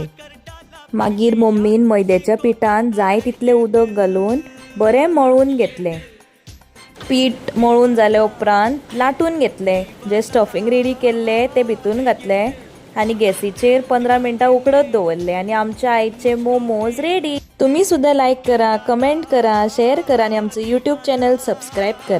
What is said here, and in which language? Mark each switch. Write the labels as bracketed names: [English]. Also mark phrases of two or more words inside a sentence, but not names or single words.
[Konkani] मागीर मम्मीन मैद्याच्या पिठान जाय तितले उदक घालून बरें मळून घेतले। पीठ मळून जाले उपरांत लाटून घेतले, जे स्टफिंग रेडी केल्ले ते भितून घातले आनी गॅसीचेर 15 मिनटां उकडत दवरले आनी आमचे आयचे मोमोज रेडी। [Marathi] तुम्ही सुद्धा लाईक करा, कमेंट करा, शेअर करा आणि आमचं [English] YouTube channel [Marathi] सबस्क्राईब करा।